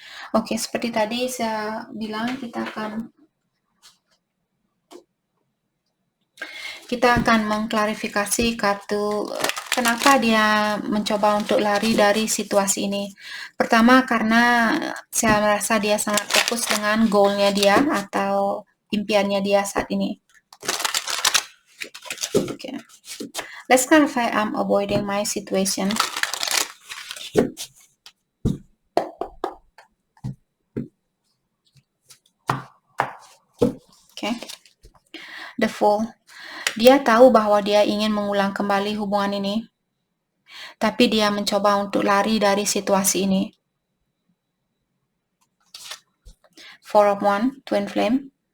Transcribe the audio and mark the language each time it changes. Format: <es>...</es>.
<id>Oke, seperti tadi saya bilang kita akan mengklarifikasi kartu kenapa dia mencoba untuk lari dari situasi ini. Pertama, karena saya merasa dia sangat fokus dengan goalnya dia atau impiannya dia saat ini.</id> <en>Okay. Let's clarify I'm avoiding my situation. Okay. The Fool.</en> <id>Dia tahu bahwa dia ingin mengulang kembali hubungan ini, tapi dia mencoba untuk lari dari situasi ini.</id> <en>Four of Wands, Twin Flame.</en>